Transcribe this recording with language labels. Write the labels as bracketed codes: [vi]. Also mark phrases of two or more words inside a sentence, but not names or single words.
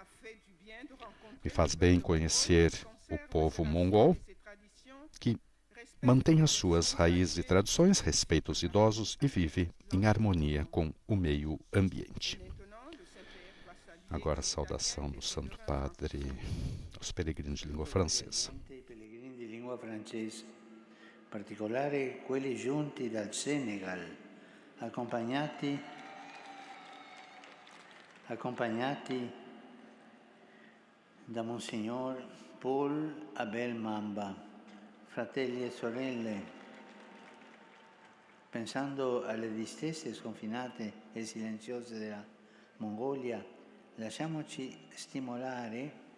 [pt] Me faz bem conhecer o povo mongol, que mantém as suas raízes e tradições, respeita os idosos e vive em harmonia com o meio ambiente. Agora a saudação do Santo Padre aos peregrinos de língua francesa. [it] Pellegrini di lingua francese, in particolare quelli giunti dal Senegal, accompagnati da Monsignor Paul Abel Mamba, fratelli e sorelle, pensando alle distese sconfinate e silenziose della Mongolia, lasciamoci stimolare